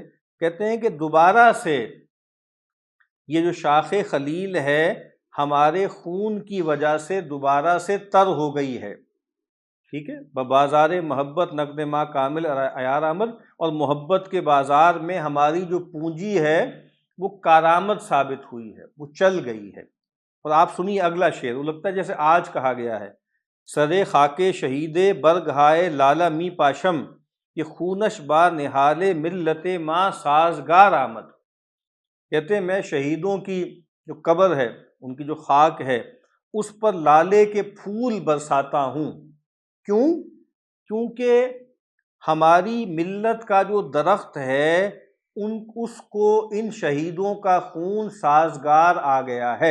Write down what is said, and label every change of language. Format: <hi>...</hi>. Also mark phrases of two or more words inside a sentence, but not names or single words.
<ur>کہتے ہیں کہ دوبارہ سے یہ جو شاخ خلیل ہے ہمارے خون کی وجہ سے دوبارہ سے تر ہو گئی ہے، ٹھیک ہے،</ur> <fa>بازار محبت نقد ماں کامل عیار آمد،</fa> <ur>اور محبت کے بازار میں ہماری جو پونجی ہے وہ کارآمد ثابت ہوئی ہے، وہ چل گئی ہے۔ اور آپ سنیے اگلا شعر، وہ لگتا ہے جیسے آج کہا گیا ہے،</ur> <fa>سرے خاک شہید برگہائے لالا می پاشم، یہ خونش با نہال ملت ماں سازگار آمد۔</fa> <ur>کہتے ہیں میں شہیدوں کی جو قبر ہے، ان کی جو خاک ہے، اس پر لالے کے پھول برساتا ہوں۔ کیوں؟ کیونکہ ہماری ملت کا جو درخت ہے اس کو ان شہیدوں کا خون سازگار آ گیا ہے۔</ur>